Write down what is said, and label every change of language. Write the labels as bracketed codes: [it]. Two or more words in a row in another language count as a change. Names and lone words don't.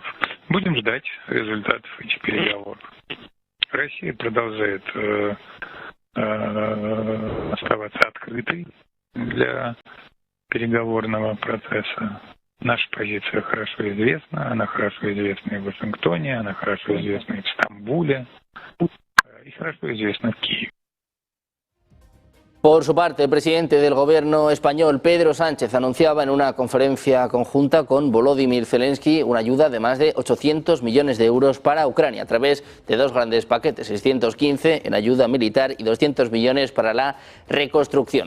[ru] Будем ждать результатов этих переговоров. Россия продолжает оставаться открытой для переговорного процесса. Наша позиция хорошо известна, она хорошо известна и в Вашингтоне, она хорошо известна и в Стамбуле. и хорошо известна в Киеве. [es] Por su parte, el presidente del gobierno español, Pedro Sánchez, anunciaba en una conferencia conjunta con Volodymyr Zelensky una ayuda de más de 800 millones de euros para Ucrania a través de dos grandes paquetes, 615 en ayuda militar y 200 millones para la reconstrucción.